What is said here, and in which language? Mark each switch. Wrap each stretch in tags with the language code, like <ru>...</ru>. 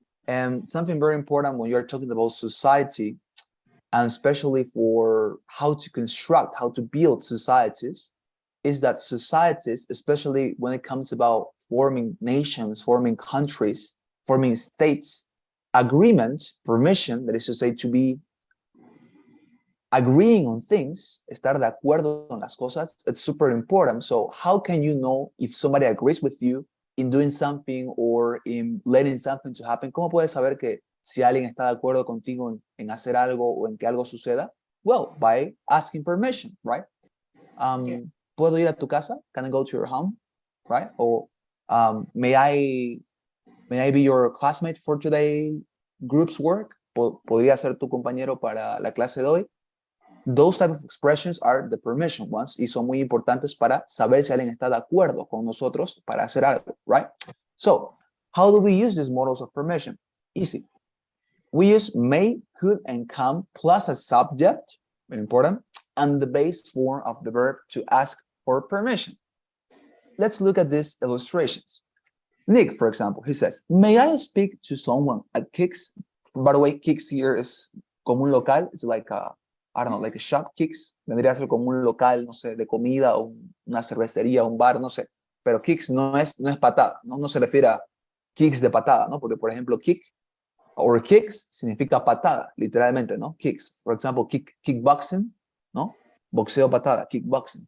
<en>And something very important when you're talking about society, and especially for how to construct, how to build societies, is that societies, especially when it comes about forming nations, forming countries, forming states, agreement, permission, that is to say, to be agreeing on things,</en> <es>estar de acuerdo en las cosas,</es> <en>it's super important. So how can you know if somebody agrees with you in doing something or in letting something to happen?</en> <es>¿Cómo puedes saber que si alguien está de acuerdo contigo en hacer algo o en que algo suceda?</es> <en>Well, by asking permission, right?</en> <es>¿Puedo ir a tu casa?</es> <en>Can I go to your home? Right? Or may I be your classmate for today group's work?</en> <es>¿Podría ser tu compañero para la clase de hoy?</es> <en>Those type of expressions are the permission ones</en> <es>y son muy importantes para saber si alguien está de acuerdo con nosotros para hacer algo, right?</es> <en>So, how do we use these models of permission? Easy. We use may, could, and can plus a subject, very important, and the base form of the verb to ask for permission. Let's look at these illustrations. Nick, for example, he says, may I speak to someone at Kicks? By the way, Kicks here is</en> <es>como un local.</es> <en>It's like a, I don't know, like a shop.</en> <es>Kicks vendría a ser como un local, no sé, de comida o una cervecería, un bar, no sé. Pero Kicks no es patada, no se refiere a kicks de patada, ¿no? Porque, por ejemplo, kick or kicks significa patada, literalmente, ¿no?</es> <en>Kicks. For example, kickboxing, ¿no?</en> <es>Boxeo, patada,</es> <en>kickboxing.</en>